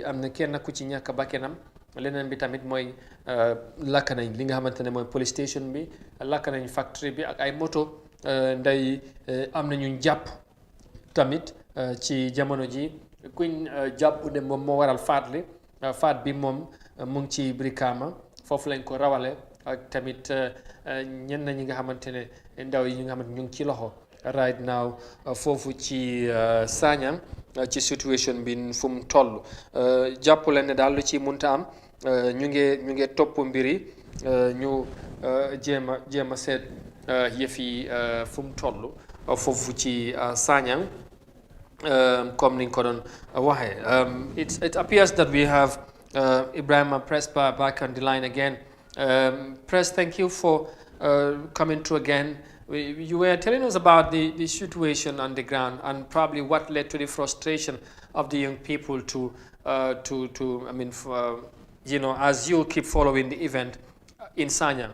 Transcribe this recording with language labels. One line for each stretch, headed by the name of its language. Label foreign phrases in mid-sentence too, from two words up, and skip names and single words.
Wolof: am na kenn ku ci ñàkk bakkanam leneen bi tamit mooy lakk nañ li nga xamante ne mooy
English: police station
Wolof: bi lakk nañ factory bi ak ay moto nday am na ñu jàpp tamit ci jamono ji kuñ jàpp ne moom moo waral faat bi moom mu ngi ci Brikama foofu lañ ko rawale ak tamit ñenn ñi nga xamante ne ndaw yi ñu nga xamante ñu ngi ci loxo
English: right now
Wolof: foofu ci Sanyang ci situation bi fu mu toll jàpp leen ne daal lu ci munta am ñu ngi topp mbir yi ñu jéem a seet yëf yi fu mu toll foofu ci Sanyang comme niñ ko doon waxee
English: it appears that we have Ibrahima Prespa back on the line again. Press, thank you for coming through again. You were telling us about the situation on the ground and probably what led to the frustration of the young people to I mean, as you keep following the event in Sanyang.